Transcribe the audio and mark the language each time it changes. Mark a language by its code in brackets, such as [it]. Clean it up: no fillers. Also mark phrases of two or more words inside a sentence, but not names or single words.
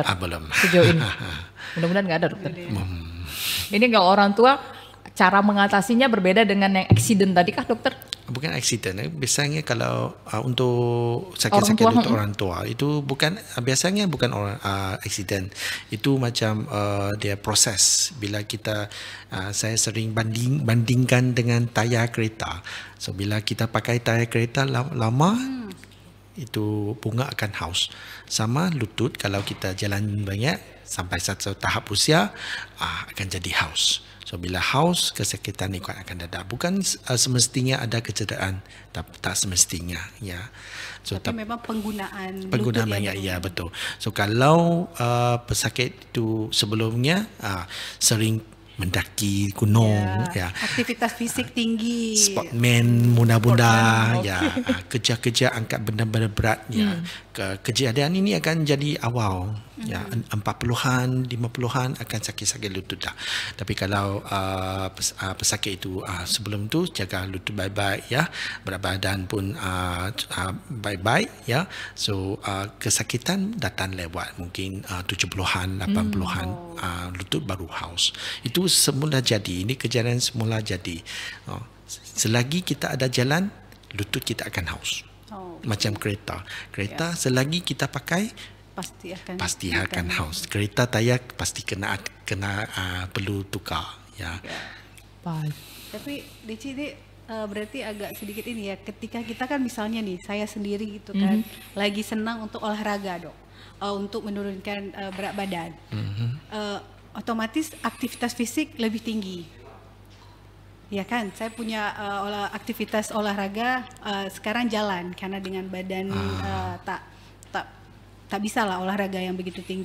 [id] Belum. Sejauh ini. Mudah-mudahan nggak ada, dokter. Ini kalau orang tua cara mengatasinya berbeda dengan yang accident tadi kah, dokter? [ms] Bukan accident. Biasanya kalau untuk sakit-sakit lutut orang tua itu biasanya bukan orang accident. Itu macam dia proses. Bila saya sering bandingkan dengan tayar kereta. So bila kita pakai tayar kereta lama, itu bunga akan haus. Sama lutut, kalau kita jalan banyak sampai satu tahap usia akan jadi haus. So bila haus, kesakitan ini akan ada. Bukan semestinya ada kecederaan, tak semestinya, ya. So tapi memang penggunaan banyak, ya, betul. So kalau pesakit itu sebelumnya sering mendaki gunung, ya. Aktivitas fisik tinggi. Sportman muda-muda, ya. Kerja-kerja angkat benda-benda berat, ya. Kejadian ini akan jadi awal, ya. 40-an, 50-an akan sakit-sakit lutut dah. Tapi kalau pesakit itu sebelum tu jaga lutut baik-baik, ya. Berat badan pun baik-baik, ya. So kesakitan datang lewat mungkin 70-an, 80-an, lutut baru haus. Itu semula jadi. Ini kejadian semula jadi. Selagi kita ada jalan, lutut kita akan haus. Macam kereta. Selagi kita pakai, pasti akan haus. Kereta tayar pasti kena perlu tukar, ya. Baik. [id] Tapi Deci ini berarti agak sedikit ini ya, ketika kita kan misalnya nih, saya sendiri gitu kan, lagi senang untuk olahraga, Dok, untuk menurunkan berat badan, otomatis aktivitas fisik lebih tinggi, ya kan? Saya punya aktivitas olahraga sekarang jalan, karena dengan badan tak bisa lah olahraga yang begitu tinggi.